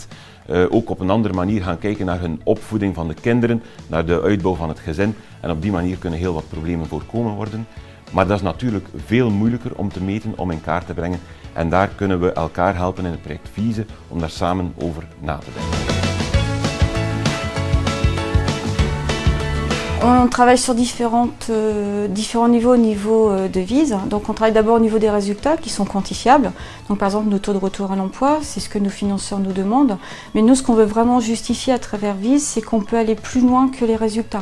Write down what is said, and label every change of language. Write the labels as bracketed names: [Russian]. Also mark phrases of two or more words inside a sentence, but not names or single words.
[Dutch] Ook op een andere manier gaan kijken naar hun opvoeding van de kinderen, naar de uitbouw van het gezin. En op die manier kunnen heel wat problemen voorkomen worden. Maar dat is natuurlijk veel moeilijker om te meten, om in kaart te brengen. En daar kunnen we elkaar helpen in het project VISE om daar samen over na te denken. [French] On travaille sur différents niveaux de VISE. Donc on travaille d'abord au niveau des résultats qui sont quantifiables. Donc par exemple nos taux de retour à l'emploi, c'est ce que nos financeurs nous demandent. Mais nous, ce qu'on veut vraiment justifier à travers VISE, c'est qu'on peut aller plus loin que les résultats.